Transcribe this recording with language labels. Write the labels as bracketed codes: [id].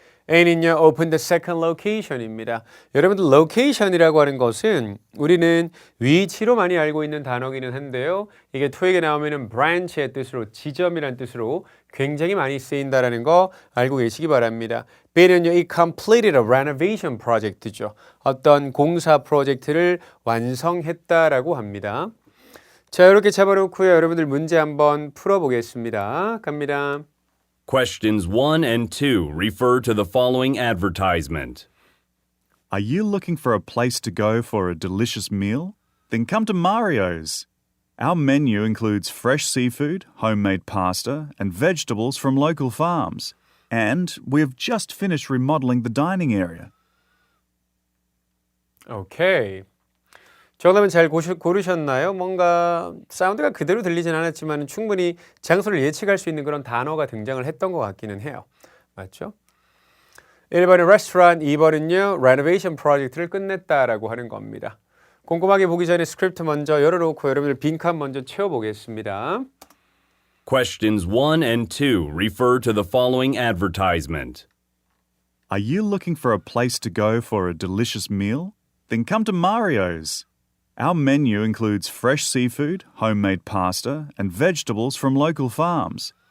[en] A는요, open the second location입니다. [ko] 여러분들 location이라고 하는 것은 우리는 위치로 많이 알고 있는 단어기는 한데요. 이게 토익에 나오면은 branch의 뜻으로 지점이란 뜻으로 굉장히 많이 쓰인다라는 거 알고 계시기 바랍니다. [en] B는요, it completed a renovation project죠. [ko] 어떤 공사 프로젝트를 완성했다라고 합니다. 자, 이렇게 잡아놓고요. 여러분들 문제 한번 풀어보겠습니다. 갑니다. [en] Questions 1 and 2 refer to the following advertisement. Are you looking for a place to go for a delicious meal? Then come to Mario's. Our menu includes fresh seafood, homemade pasta, and vegetables from local farms. And we have just finished remodeling the dining area. [ko] 오케이. 정답은 잘 고르셨나요? 뭔가 사운드가 그대로 들리진 않았지만 충분히 장소를 예측할 수 있는 그런 단어가 등장을 했던 것 같기는 해요. 맞죠? 1번은 restaurant, 2번은요 renovation 프로젝트를 끝냈다라고 하는 겁니다. 꼼꼼하게 보기 전에 스크립트 먼저 열어놓고 여러분들 빈칸 먼저 채워보겠습니다. [en] Questions 1 and 2 refer to the following advertisement. Are you looking for a place to go for a delicious meal? Then come to Mario's. Our menu includes fresh seafood, homemade pasta, and vegetables from local farms.